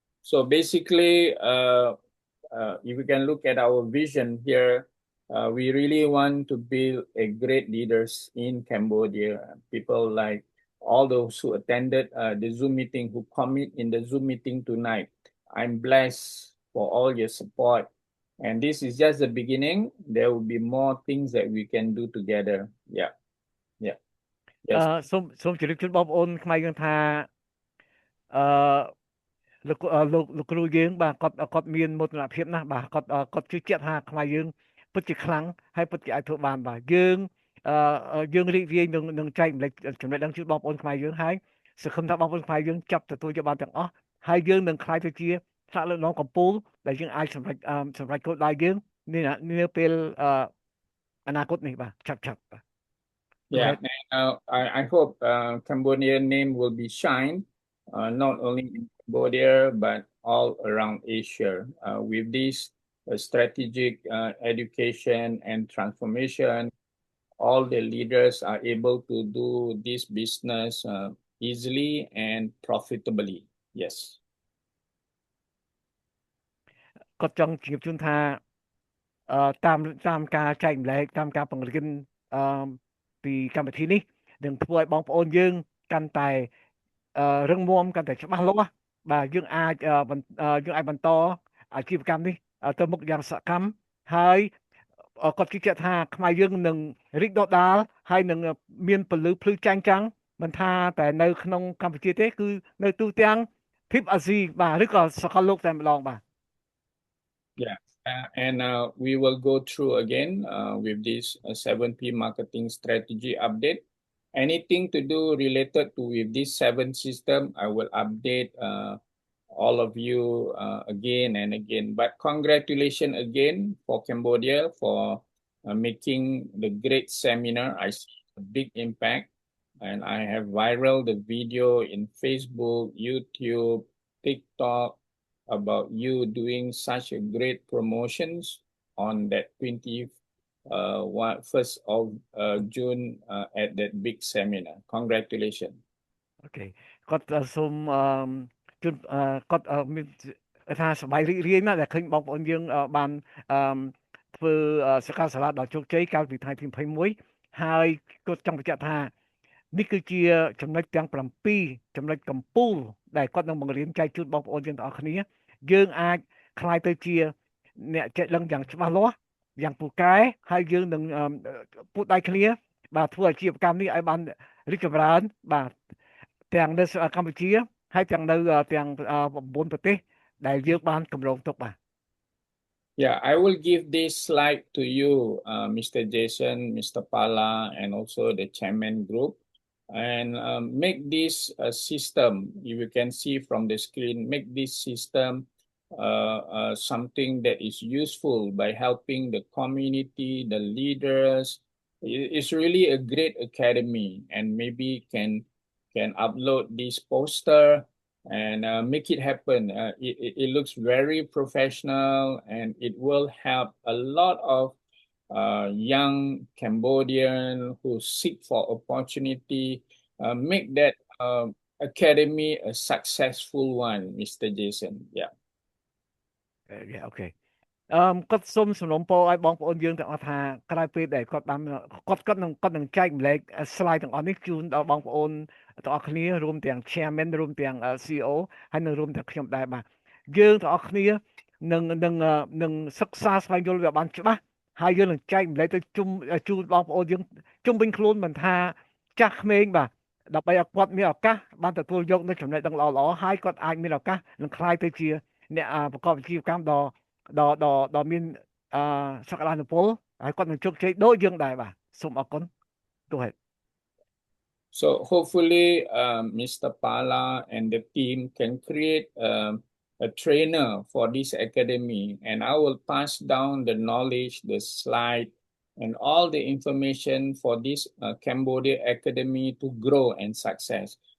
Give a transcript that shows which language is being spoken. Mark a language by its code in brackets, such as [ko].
[en] So basically, if we can look at our vision here, we really want to build a great leaders in Cambodia. People like all those who attended the Zoom meeting, who commit in the Zoom meeting tonight. I'm blessed for all your support. And this is just the beginning. There will be more things that we can do together. Yeah. Yes. [km] សូមជម្រាបជូនបងប្អូនខ្មែរយើងថាលោកគ្រូយើងបាទគាត់មានមោទនភាពណាស់បាទគាត់ជឿជាក់ថាខ្មែរយើងពិតជាខ្លាំងហើយពិតជាអាចធ្វើបានបាទយើងរីករាយនឹងចែកម្លែកចំណេះដឹងជូនបងប្អូនខ្មែរយើងហើយសង្ឃឹមថាបងប្អូនខ្មែរយើងចាប់ទទួលយកបានទាំងអស់ហើយយើងនឹងក្លាយទៅជាថ្នាក់លើកដំណងកម្ពុជាដែលយើងអាចសម្រេចគោលដៅយើងនាពេលអនាគតនេះបាទឆាប់បាទ [en] Yeah, and I hope Cambodian name will be shine not only in Cambodia but all around Asia. With this strategic education and transformation, all the leaders are able to do this business easily and profitably. Yes. [km] គាត់ចង់ជម្រាបជូនថាតាមការចែកម្លែកតាមការបង្រៀនពីកម្មវិធីនេះនឹងធ្វើឲ្យបងប្អូនយើងកាន់តែរឹងមាំកាន់តែច្បាស់លាស់បាទយើងអាចបន្តអាជីវកម្មនេះទៅមុខយ៉ាងសកម្មហើយគាត់ជឿជាក់ថាខ្មែរយើងនឹងរីកដុះដាលហើយនឹងមានពលឺភ្លឺចាញ់ចាំងមិនថាតែនៅក្នុងកម្ពុជាទេគឺនៅទូទាំងទ្វីបអាស៊ីបាទឬក៏សកលលោកតែម្ដងបាទ [en] Yeah, and we will go through again with this 7P marketing strategy update. Anything to do related to with this 7 system, I will update all of you again and again. But congratulations again for Cambodia for making the great seminar. I see a big impact, and I have viral the video in Facebook, YouTube, TikTok, about you doing such a great promotions on that 21st of June at that big seminar. Congratulations. Okay. [km] គាត់សូមជូនគាត់មានថាសប្បាយរីករាយណាស់ដែលឃើញបងប្អូនយើងបានធ្វើសិក្ខាសាលាដ៏ជោគជ័យកាលពីថ្ងៃទី21ហើយគាត់ចង់បញ្ជាក់ថានេះគឺជាចំណុចទាំង7ចំណុចកំពូលដែលគាត់នឹងបង្រៀនចែកជូនបងប្អូនយើងទាំងអស់គ្នាយើងអាចខ្លាយទៅជាអ្នកចេះដឹងយ៉ាងច្បាស់លាស់យ៉ាងពូកែហើយយើងនឹង ពូដៃគ្នាបាទធ្វើអាជីវកម្មនេះឲ្យបានរីកចម្រើនបាទទាំងនៅកម្ពុជាហើយទាំងនៅទាំង9ប្រទេសដែលយើងបានកម្រងទុកបាទ [en] Yeah, I will give this slide to you, Mr. Jason, Mr. Pala, and also the chairman group. And make this system, if you can see from the screen, make this system something that is useful by helping the community, the leaders. It's really a great academy, and maybe can upload this poster and make it happen. It looks very professional, and it will help a lot of young Cambodian who seek for opportunity. Make that academy a successful one, Mr. Jason. Yeah. Yeah, okay [km] គាត់សុំសំណូមពរឲ្យបងប្អូនយើងទាំងអស់ថាក្រោយពេលដែលគាត់បានគាត់នឹងចែកម្លែក slide ទាំងអស់នេះជូនដល់បងប្អូនទាំងអស់គ្នារួមទាំង chairman រួមទាំង CEO ហើយនឹងរួមទាំងខ្ញុំដែរបាទយើងទាំងអស់គ្នា នឹងសិក្សាស្វែងយល់វាបានច្បាស់ហើយយើងនឹងចែកម្លែកទៅជូនបងប្អូនយើងជុំវិញខ្លួនមិនថាចាស់ក្មេងបាទដើម្បីឲ្យគាត់មានឱកាសបានទទួលយកនូវចំណេះដឹងល្អៗហើយគាត់អាចមានឱកាសនឹងក្លាយទៅជាអ្នកប្រកបអាជីវកម្មដ៏មានសក្តានុពលហើយគាត់នឹងជោគជ័យដូចយើងដែរបាទសូមអរគុណ [en] Go ahead So hopefully, Mr. Pala and the team can create a trainer for this academy, and I will pass down the knowledge, the slide, and all the information for this Cambodia Academy to grow and success.